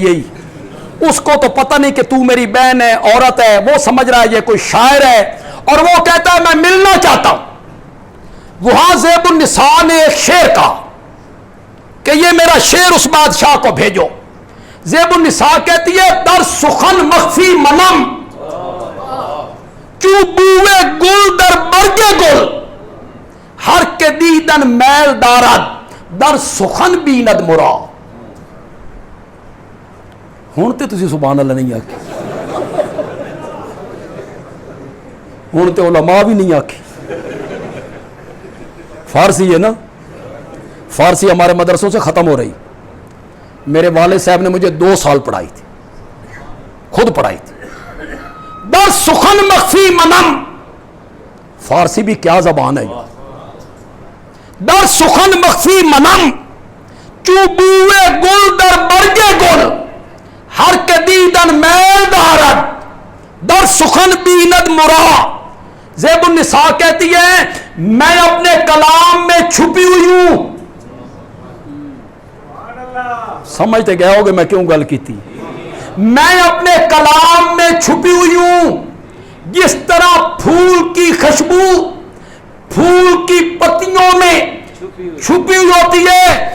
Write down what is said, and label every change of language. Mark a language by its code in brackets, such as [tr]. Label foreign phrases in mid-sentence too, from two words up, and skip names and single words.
[ur] یہی اس کو تو پتہ نہیں کہ تو میری بہن ہے، عورت ہے. وہ سمجھ رہا ہے یہ کوئی شاعر ہے، اور وہ کہتا ہے میں ملنا چاہتا ہوں. وہاں زیب النساء نے ایک شعر کہا کہ یہ میرا شعر اس بادشاہ کو بھیجو. زیب النساء کہتی ہے [fa] در سخن مخفی منم، چو بوئے گل در برگے گل، ہر کے دیدن میل دارد در سخن بیند مرا. [pa] ہوں تو تسی سبحان اللہ نہیں آکھی، ہوں تو علماء بھی نہیں آکھی. [ur] فارسی ہے نا، فارسی ہمارے مدرسوں سے ختم ہو رہی. میرے والد صاحب نے مجھے 2 سال پڑھائی تھی، خود پڑھائی تھی. [fa] در سخن مخفی منم، [ur] فارسی بھی کیا زبان ہے. [fa] در سخن مخفی منم، چو بوئے گل در برگے گل، ہر کے دیدن میل دارد در سخن بیند مرا. [ur] زیب النساء کہتی ہے میں اپنے کلام میں چھپی ہوئی ہوں. سمجھتے گئے ہوگے میں کیوں گل کی تھی. میں اپنے کلام میں چھپی ہوئی ہوں، جس طرح پھول کی خوشبو پھول کی پتیوں میں چھپی ہوئی ہوتی ہے.